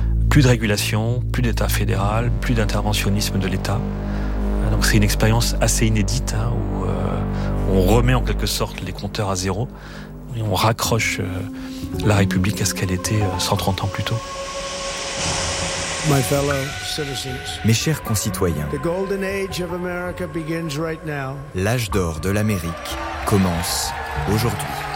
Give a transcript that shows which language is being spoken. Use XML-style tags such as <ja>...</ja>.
<fr>Plus de régulation, plus d'État fédéral, plus d'interventionnisme de l'État. Donc c'est une expérience assez inédite, hein, où on remet en quelque sorte les compteurs à zéro et on raccroche la République à ce qu'elle était 130 ans plus tôt.</fr> <en>My fellow citizens,</en> <fr>mes chers concitoyens,</fr> <en>the golden age of America begins right now.</en> <fr>L'âge d'or de l'Amérique commence aujourd'hui.</fr>